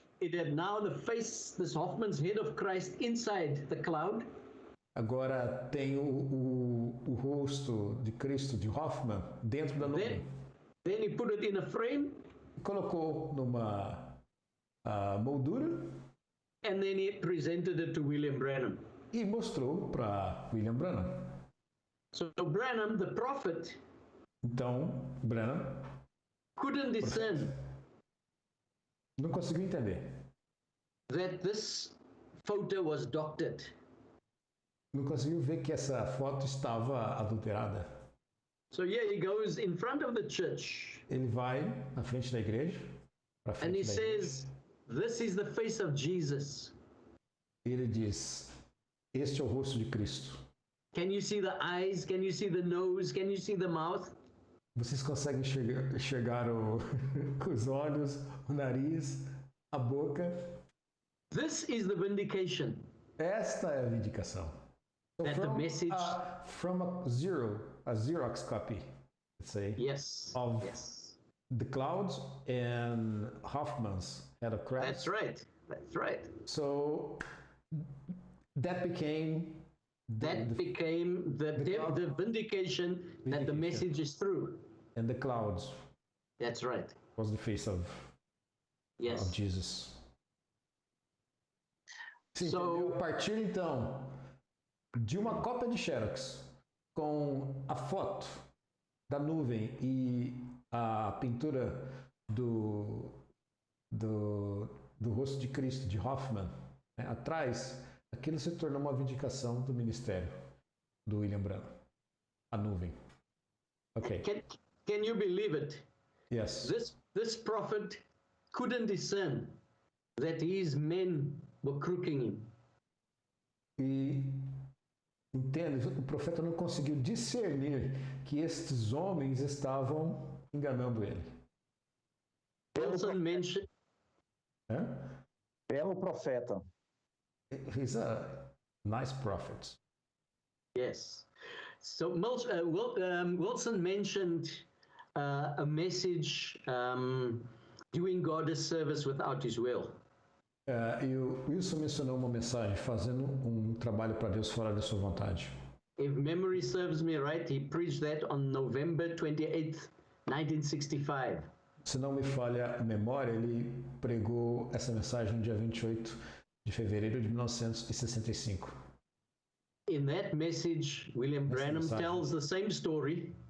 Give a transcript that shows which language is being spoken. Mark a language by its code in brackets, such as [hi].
[en] It had now the face, this Hoffman's head of Christ inside the cloud. [pt] Agora tem o rosto de Cristo, de Hoffman, dentro da nuvem. [en] Then he put it in a frame. [pt] Colocou numa moldura. [en] And then he presented it to William Branham. [pt] E mostrou para William Branham. [en] So Branham, the prophet, [pt] então Branham [en] couldn't discern [pt] não conseguiu entender [en] that this photo was doctored. [pt] Não conseguiu ver que essa foto estava adulterada. [en] So here he goes in front of the church. [pt] Ele vai na frente da igreja, para frente [en] and he [pt] da [en] says, "This is the face of Jesus." [pt] Ele diz: "Este é o rosto de Cristo." [en] Can you see the eyes? Can you see the nose? Can you see the mouth? [pt] Vocês conseguem enxergar os olhos, o nariz, a boca? [en] This is the vindication. [pt] Esta é a vindicação. So [en] That the message, from a Xerox copy, let's say, yes, of yes, the clouds and Hoffman's head of Christ. That's right. That's right. So that became the vindication that the message is true. And the clouds. That's right. Was the face of Jesus. [pt] Sim, so, a partir então de uma cópia de Xerox com a foto da nuvem e a pintura do rosto de Cristo, de Hoffman, né, atrás, aquilo se tornou uma vindicação do ministério do William Branham. A nuvem. [en] Okay. Can you believe it? Yes. This prophet couldn't discern that his men were crooking him. [pt] E entende, o profeta não conseguiu discernir que estes homens estavam enganando ele. [en] Wilson mentioned. [pt] Belo profeta. [en] He's a nice prophet. Yes. So Wilson mentioned a message doing God a service without his will. [pt] E o Wilson mencionou uma mensagem fazendo trabalho para Deus fora da sua vontade. [en] If memory serves me right, he preached that on November 28th, 1965. [pt] Se não me falha a memória, ele pregou essa mensagem no dia 28 de fevereiro de 1965. [en] In that message, William Branham tells the same story.